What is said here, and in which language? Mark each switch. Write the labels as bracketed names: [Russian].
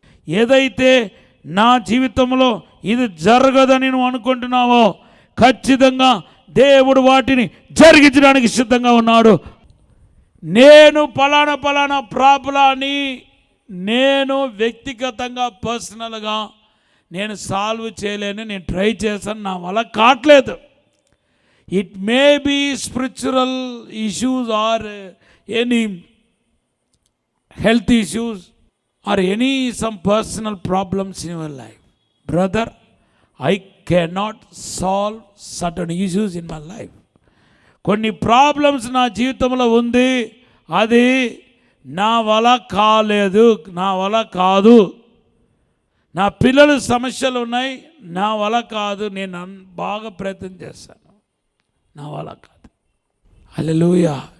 [Telugu] ఏదైతే నా జీవితంలో ఇది జరగదని నువ్వు అనుకుంటున్నావో ఖచ్చితంగా దేవుడు వాటిని జరిగించడానికి సిద్ధంగా ఉన్నాడు. నేను పలానా ప్రాబ్లాన్ని నేను వ్యక్తిగతంగా పర్సనల్గా నేను సాల్వ్ చేయలేను, నేను ట్రై చేశాను, నా వల్ల కావట్లేదు. [English] It may be spiritual issues or any health issues or any some personal problems in your life. Brother, I cannot solve certain issues in my life. [Telugu] కొన్ని ప్రాబ్లమ్స్ నా జీవితంలో ఉంది, అది నా వల్ల కాలేదు, నా వల్ల కాదు. నా పిల్లల సమస్యలు ఉన్నాయి, నా వల్ల కాదు. నేను బాగా ప్రయత్నం చేశాను, నా వల్ల కాదు. హల్లెలూయా.